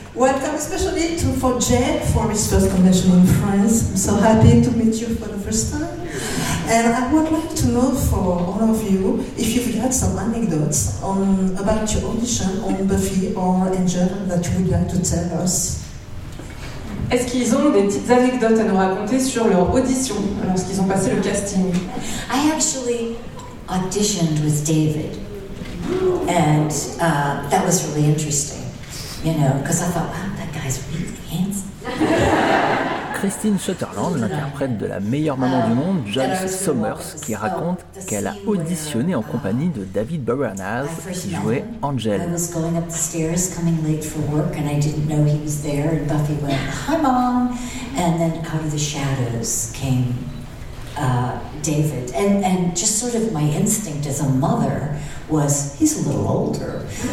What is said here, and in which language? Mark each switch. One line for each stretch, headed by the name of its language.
English: Welcome especially to for Jen for his first convention in France. I'm so happy to meet you for the first time. And I would like to know for all of you if you've got some anecdotes on about your audition on Buffy or Angel that you would like to tell us.
French: Est-ce qu'ils ont des petites anecdotes à nous raconter sur leur audition lorsqu'ils ont passé le casting?
English: I actually auditioned with David. And that was really interesting, you know, because I thought, wow, that guy's really handsome.
French: Christine Sutherland, l'interprète de la meilleure maman du monde, Joyce Summers, qui raconte qu'elle a auditionné en compagnie de David Boreanaz, qui jouait Angel.
English: I was going up the stairs, coming late for work, and I didn't know he was there, and Buffy went, hi, Mom. And then out of the shadows came David. And just sort of my instinct as a mother was, he's a little older.